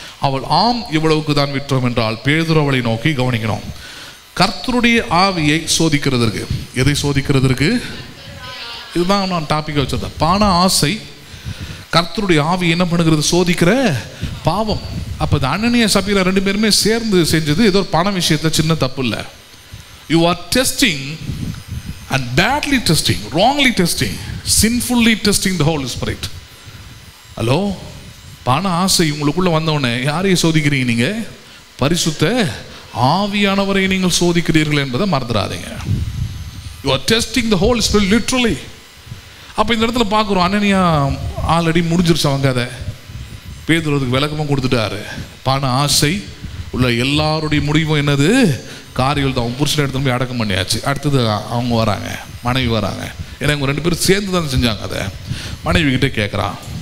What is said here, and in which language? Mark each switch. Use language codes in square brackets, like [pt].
[ta] அவள், ஆம், இவ்வளவுக்கு தான் விற்றோம் என்றால். பேதுரு அவளை நோக்கி, கவனிக்கணும், கர்த்தருடைய ஆவியை சோதிக்கிறதற்கு. எதை சோதிக்கிறதற்கு? இதுதான் நான் டாபிக் வச்சிருந்தேன். பண ஆசை கர்த்தருடைய ஆவி என்ன பண்ணுகிறது? சோதிக்கிற பாவம். அப்போ இந்த அனனியா சபீரா 2 பேருமே சேர்ந்து செஞ்சது ஏதோ ஒரு பண விஷயத்தில் சின்ன தப்பு இல்லை. [en] You are testing and badly testing, wrongly testing, sinfully testing the Holy Spirit. [ta] Hello, பண ஆசை உங்களுக்குள்ள வந்தவுடனே யாரையும் சோதிக்கிறீங்க? நீங்கள் பரிசுத்த ஆவியானவரை நீங்கள் சோதிக்கிறீர்கள் என்பதை மறந்துடாதீங்க. [en] You are testing the Holy Spirit literally. [ta] அப்போ இந்த இடத்துல பார்க்குறோம், அனனியா ஆல்ரெடி முடிஞ்சிருச்சு அவங்க கதை. பேதுருவுக்கு விளக்கமும் கொடுத்துட்டாரு. பண ஆசை உள்ள எல்லாருடைய முடிவும் என்னது? காரியங்கள் தான். அவங்க புருஷனை எடுத்து போய் அடக்கம் பண்ணியாச்சு. அடுத்தது அவங்க வராங்க, மனைவி வராங்க. ஏன்னா இவங்க 2 பேரும் சேர்ந்து தான் செஞ்சாங்க. அதை மனைவி கிட்டே கேட்குறான்.